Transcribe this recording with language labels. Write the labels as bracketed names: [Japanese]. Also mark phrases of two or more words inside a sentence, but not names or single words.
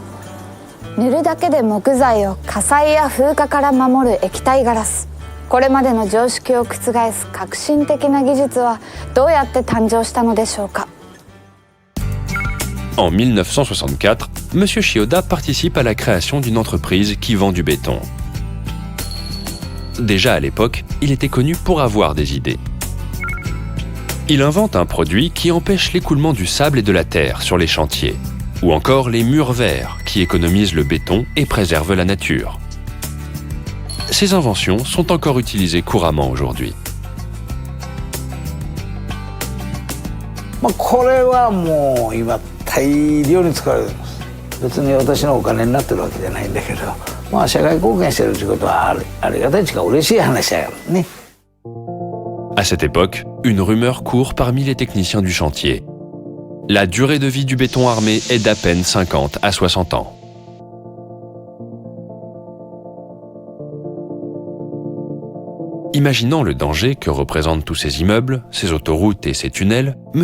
[Japanese] 塗るだけで木材を火災や風化から守る液体ガラス。これまでの常識を覆す革新的な技術はどうやって誕生したのでしょうか。 [French] En 1964, M. Shioda participe à la création d'une entreprise qui vend du béton. Déjà à l'époque, il était connu pour avoir des idées. Il invente un produit qui empêche l'écoulement du sable et de la terre sur les chantiers, ou encore les murs verts qui économisent le béton et préservent la nature. Ces inventions sont encore utilisées couramment aujourd'hui. [Japanese] これはもう今大量に使われています。別に私のお金になってるわけじゃないんだけど、社会貢献してるということはありがたいしか嬉しい話だからね。 [French] À cette époque, une rumeur court parmi les techniciens du chantier. La durée de vie du béton armé est d'à peine 50 à 60 ans. Imaginant le danger que représentent tous ces immeubles, ces autoroutes et ces tunnels, M.